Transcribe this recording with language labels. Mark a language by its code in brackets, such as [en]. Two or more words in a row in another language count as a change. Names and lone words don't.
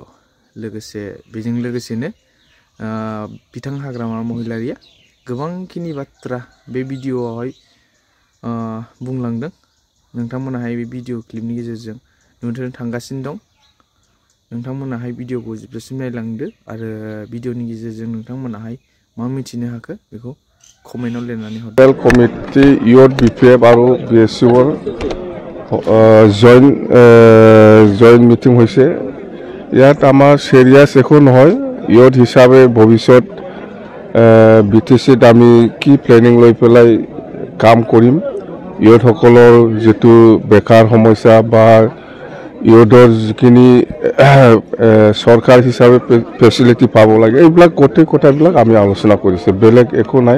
[brx] लोगोसे बेजों लोगोसेनो बिथां हाग्रामा महिलारिया गोबांखिनि बाथ्रा बे भिडिअआवहाय बुंलांदों। नोंथांमोनाहाय बे भिडिअ क्लिपनि गेजेरजों नुनो थांगासिनो दं। नोंथांमोनाहाय भिडिअखौ जोबजासिम नायलांदो आरो भिडिअनि गेजेरजों नोंथांमोनाहाय मा मिथिनो हाखो बेखौ कमेन्टआव लिरनानै हरदो। [as] बेल [en] committee youth [as] BPF আৰু BSCৰ জইণ্ট মিটিং হৈছে। ইয়াত আমাৰ চিৰিয়াছ একো নহয়। ইউথ হিচাপে ভৱিষ্যত BTCত আমি কি প্লেনিং লৈ পেলাই কাম কৰিম, ইউথসকলৰ যিটো বেকাৰ সমস্যা বা ইউথৰ যিখিনি চৰকাৰ হিচাপে ফেচিলিটি পাব লাগে, এইবিলাক গোটেই কথাবিলাক আমি আলোচনা কৰিছোঁ, বেলেগ একো নাই।